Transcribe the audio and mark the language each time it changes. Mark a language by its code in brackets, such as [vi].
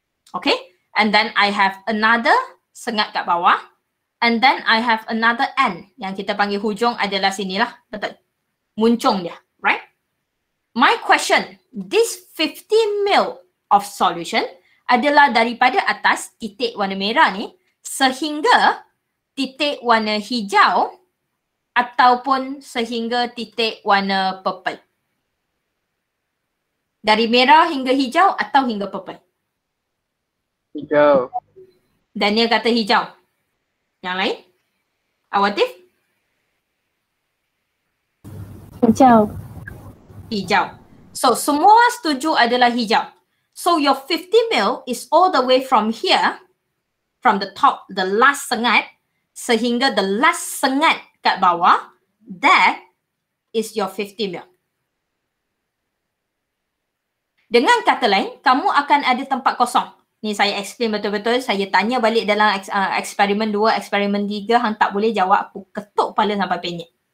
[en] Okay, and then I have another sengat [ms] kat bawah. [en] And then I have another end [ms] yang kita panggil hujung adalah sinilah. Betul. Muncung dia. [en] Right? My question, this 50 ml of solution [ms] adalah daripada atas titik warna merah ni sehingga titik warna hijau ataupun sehingga titik warna purple. Dari merah hingga hijau atau hingga purple? Hijau. Daniel kata hijau. Yang lain? Awatif? Hijau. Hijau. So, semua setuju adalah hijau. [en] So, your 50 ml is all the way from here, from the top, the last sengat, [ms] sehingga [en] the last sengat [ms] kat bawah, [en] that is your 50 ml. [ms] Dengan kata lain, kamu akan ada tempat kosong. Ni saya [en] explain [ms] betul-betul. Saya tanya balik dalam eksperimen 2, eksperimen 3. Hang tak boleh jawab. Aku ketuk kepala sampai penyek.